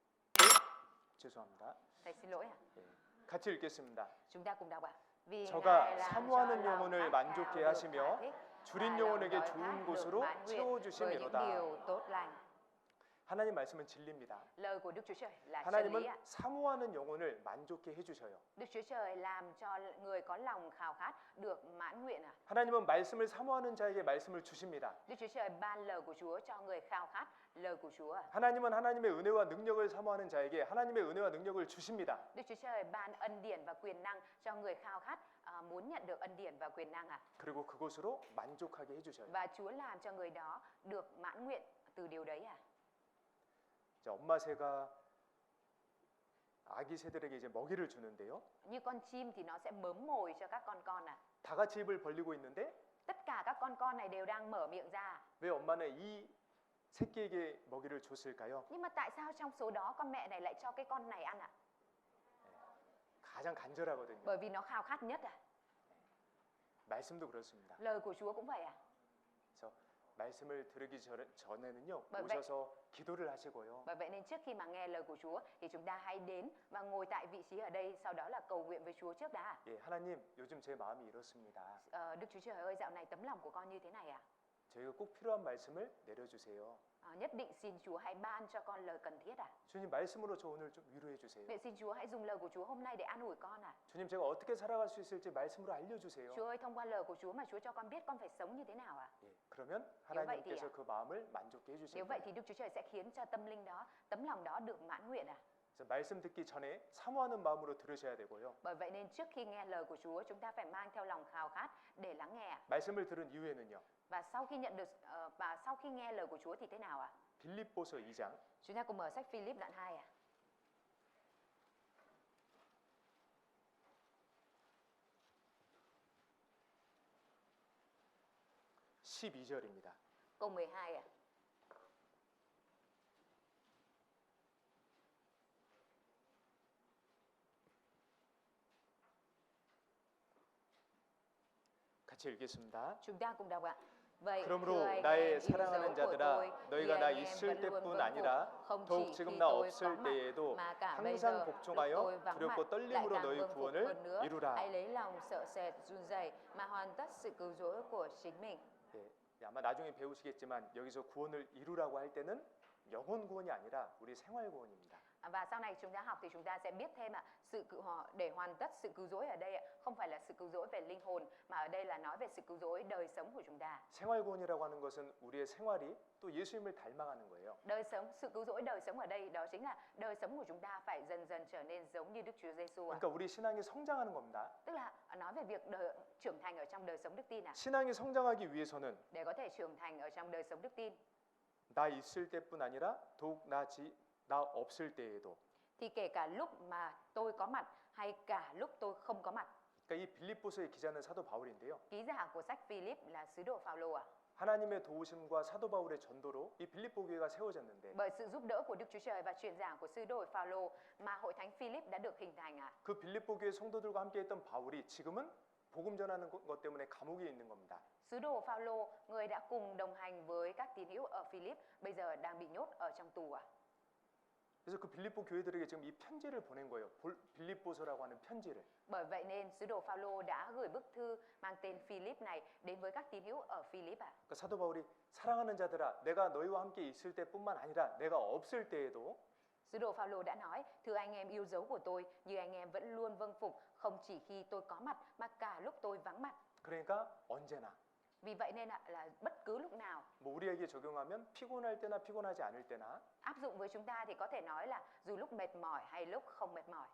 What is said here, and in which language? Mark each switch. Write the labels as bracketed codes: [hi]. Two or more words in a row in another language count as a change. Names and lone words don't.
[ko] 죄송합니다. [vi] Thầy xin lỗi à. [ko] 예, 같이 읽겠습니다. [vi] Chúng ta cùng đọc ạ. Vì [ko] 저가 [vi] Ngài làm [ko] 사모하는 [vi] cho lòng [ko] 영혼을 [vi] khát [ko] 만족해 [vi] khao được [ko] 하시며 [vi] thỏa thích, [ko] 줄인 [vi] và [ko] 영혼에게 [vi] lòng đói [ko] 좋은 [vi] khát được [ko] 곳으로 [vi] mãn nguyện với những [ko] 채워주심이로다. [vi] điều tốt lành. [ko] 하나님 말씀은 진리입니다. [vi] Lời của Đức Chúa Trời là chân lý [ko] 하나님은 [vi] ạ. [ko] 사모하는 영혼을 만족해 해주셔요. [vi] Đức Chúa Trời làm cho người có lòng khao khát được mãn nguyện à. [ko] 하나님은 말씀을 사모하는 자에게 말씀을 주십니다. [vi] Đức Chúa Trời ban lời của Chúa cho người khao khát lời của Chúa à. [ko] 하나님은 하나님의 은혜와 능력을 사모하는 자에게 하나님의 은혜와 능력을 주십니다. [vi] Đức Chúa Trời ban ân điển và quyền năng cho người khao khát muốn nhận được ân điển và quyền năng à. [ko] 그리고 그것으로 만족하게 해주셔요. [vi] Và Chúa làm cho người đó được mãn nguyện từ điều đấy à. [ko] 자, 엄마 새가 아기 새들에게 이제 먹이를 주는데요. [vi] Như con chim thì nó sẽ mớm mồi cho các con à. [ko] 다 같이 입을 벌리고 있는데 [vi] Tất cả các con này đều đang mở miệng ra. [ko] 왜 엄마는 이 새끼에게 먹이를 줬을까요? [vi] Nhưng mà tại sao trong số đó con mẹ này lại cho cái con này ăn ạ? [ko] 가장 간절하거든요. [vi] Bởi vì nó khao khát nhất à. [ko] 말씀도 그렇습니다. [vi] Lời của Chúa cũng vậy à. [ko] 그래서 말씀을 들으기 전에는요 [vi] Bởi vậy- [ko] 오셔서 기도를 하시고요. [vi] Bởi vậy nên trước khi mà nghe lời của Chúa thì chúng ta hãy đến và ngồi tại vị trí ở đây, sau đó là cầu nguyện với Chúa trước đã. [ko] 예, 하나님 요즘 제 마음이 이렇습니다. [vi] Đức Chúa Trời ơi, dạo này tấm lòng của con như thế này ạ. [ko] 저희가 꼭 필요한 말씀을 내려주세요. [vi] Nhất định xin Chúa hãy ban cho con lời cần thiết ạ. [ko] 주님 말씀으로 저 오늘 좀 위로해 주세요. [vi] Vậy xin Chúa hãy dùng lời của Chúa hôm nay để an ủi con ạ. [ko] 주님 제가 어떻게 살아갈 수 있을지 말씀으로 알려주세요. [vi] Chúa ơi, thông qua lời của Chúa mà Chúa cho con biết con phải sống như thế nào ạ. [ko] 예, 그러면 [vi] vậy thì [ko] 하나님께서 그 마음을 만족해 해주실 [vi] Nếu vậy [ko] 거예요. [vi] thì Đức Chúa Trời sẽ khiến cho tâm linh đó, tấm lòng đó được mãn nguyện ạ. [ko] 그래서 말씀 듣기 전에 사모하는 마음으로 들으셔야 되고요. [vi] Bởi vậy nên trước khi nghe lời của Chúa, chúng ta phải mang theo lòng khao khát để lắng nghe ạ. [ko] 말씀을 들은 이후에는요. [vi] Và sau khi nhận được và sau khi nghe lời của Chúa thì thế nào ạ? [ko] 빌립보서 2장 [vi] Chúng ta cùng mở sách Philip đoạn 2 ạ. [ko] 12절입니다. [vi] Câu 12 ạ. [ko] 같이 읽겠습니다. [vi] Chúng ta cùng đọc ạ. Vậy [ko] 그러므로 [vi] thưa anh [ko] 나의 [vi] em yêu [ko] 사랑하는 [vi] dấu của [ko] 자들아 [vi] tôi, [ko] 너희가 [vi] thì [ko] 나 [vi] anh em [ko] 있을 [vi] vẫn luôn [ko] 때뿐 [vi] vâng [ko] 아니라 [vi] phục, không [ko] 더욱 [vi] chỉ [ko] 지금 [vi] khi [ko] 나 [vi] tôi [ko] 없을 [vi] có mặt, [ko] 때에도 [vi] mà cả bây [ko] 항상 [vi] giờ lúc tôi [ko] 복종하여 [vi] vắng mặt, [ko] 두렵고 [vi] lại [ko] 떨림으로 [vi] càng [ko] 너희 [vi] vâng phục [ko] 구원을 [vi] hơn nữa. [ko] 이루라. [vi] Hãy lấy lòng sợ sệt, run rẩy mà hoàn tất sự cứu rỗi của chính mình. [ko] 예, 아마 나중에 배우시겠지만 여기서 구원을 이루라고 할 때는 영혼 구원이 아니라 우리 생활 구원입니다. [vi] Và sau này chúng ta học thì chúng ta sẽ biết thêm ạ, để hoàn tất sự cứu rỗi ở đây ạ, không phải là sự cứu rỗi về linh hồn mà ở đây là nói về sự cứu rỗi đời sống của chúng ta. [ko] 생활 구원이라고 하는 것은 우리의 생활이 또 예수님을 닮아가는 거예요. [vi] Đời sống, sự cứu rỗi đời sống ở đây đó chính là đời sống của chúng ta phải dần dần trở nên giống như Đức Chúa Giêsu ạ. [ko] 그러니까 우리 신앙이 성장하는 겁니다. [vi] Tức là nói về việc trưởng thành ở trong đời sống đức tin ạ. [ko] 신앙이 성장하기 위해서는 [vi] Để có thể trưởng thành ở trong đời sống đức tin [ko] 나 있을 때뿐 아니라 더욱 나 없을 때에도. [vi] thì kể cả lúc mà tôi có mặt hay cả lúc tôi không có mặt. [ko] 그러니까 이 빌립보서의 기자는 사도 바울인데요. [vi] Ký giả của sách Philip là sứ đồ Phaolô ạ. [ko] 하나님의 도우심과 사도 바울의 전도로 이 빌립보 교회가 세워졌는데 [vi] Bởi sự giúp đỡ của Đức Chúa Trời và truyền giảng của sứ đồ Phaolô mà hội thánh Philip đã được hình thành ạ. [ko] 그 빌립보 교회 성도들과 함께했던 바울이 지금은 복음 전하는 것 때문에 감옥에 있는 겁니다. [vi] Sứ đồ Phaolô, người đã cùng đồng hành với các tín hữu ở Philip, bây giờ đang bị nhốt ở trong tù ạ. [ko] 그래서 그 빌립보 교회들에게 지금 이 편지를 보낸 거예요. 빌립보서라고 하는 편지를. [vi] Bởi vậy nên sứ đồ Phaolô đã gửi bức thư mang tên Philip này đến với các tín hữu ở Philip ạ. [ko] 그러니까 사도 바울이 사랑하는 자들아 내가 너희와 함께 있을 때뿐만 아니라 내가 없을 때에도 [vi] Sứ đồ Phaolô đã nói: "Thưa anh em yêu dấu của tôi, như anh em vẫn luôn vâng phục, không chỉ khi tôi có mặt mà cả lúc tôi vắng mặt." [ko] 그러니까 언제나. [vi] Vì vậy nên là bất cứ lúc nào. [ko] 뭐 우리에게 적용하면 피곤할 때나 피곤하지 않을 때나 [vi] Áp dụng với chúng ta thì có thể nói là dù lúc mệt mỏi hay lúc không mệt mỏi,